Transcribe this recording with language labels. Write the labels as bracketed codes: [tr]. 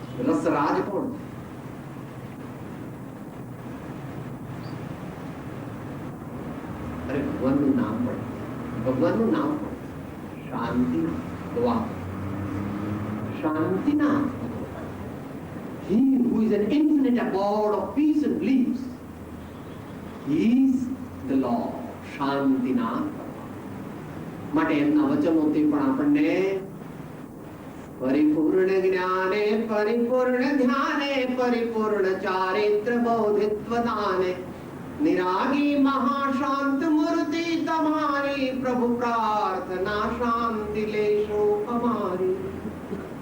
[gu] રસરાજ કોણ છે? અરે ભગવાનનું નામ પણ, ભગવાનનું નામ પણ શાંતિ દવા, શાંતિના. [en] He who is an infinite abode of peace and bliss, he is the Lord. [gu] શાંતિના. માટે એમના વચનો તે પણ આપણને પરિપૂર્ણ જ્ઞાને, પરિપૂર્ણ ધ્યાને, પરિપૂર્ણ ચારિત્ર બૌદ્ધિત્વ દાને, નિરાગી મહાશાંત મૂર્તિ તમારી, પ્રભુ પ્રાર્થના શાંતિ લેશો અમારી.